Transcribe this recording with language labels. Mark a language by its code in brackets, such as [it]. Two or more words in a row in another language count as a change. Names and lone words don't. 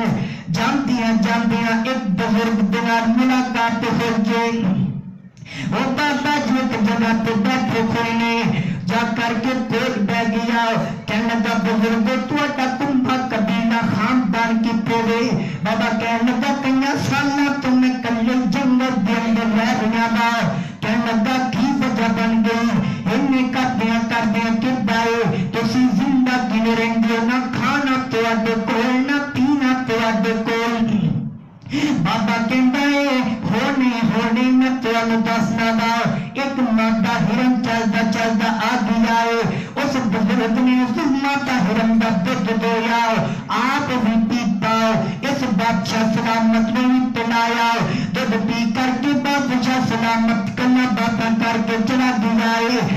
[pa] جاندیاں جاندیاں ایک بزرگ دنار ملاقات ہو گئی، [ur] وہ بابا جی ایک جگہ پہ بیٹھے ہوئے نے، [pa] جا کر کے کول بہ گیا، کہنے لگا بزرگو تہاڈا کنبا قبیلہ خاندان کی پوے؟ بابا کہنے لگا کئیاں سالاں تو میں کلے جنگل دے اندر رہ رہا وا، کہنے لگا کی وجہ بن گئی؟ انہیں کردیاں کردائے تسی زندہ کیویں رہندے ہو، نہ کھانا تہاڈے کول نہ پینا تہاڈے کول؟ بابا کہندا ہے ہونے میں تانوں دسنا وا، ایک مادہ ہرن چلدا چلدا آ گیا ہے، اس بزرگ نے اس مادہ ہرن دا دودھ دویا، آپ بھی پیتا، اس بادشاہ سلامت نے بھی پلایا، دودھ پی کر کے بادشاہ سلامت کلا باتاں کر کے چلا گیا ہے۔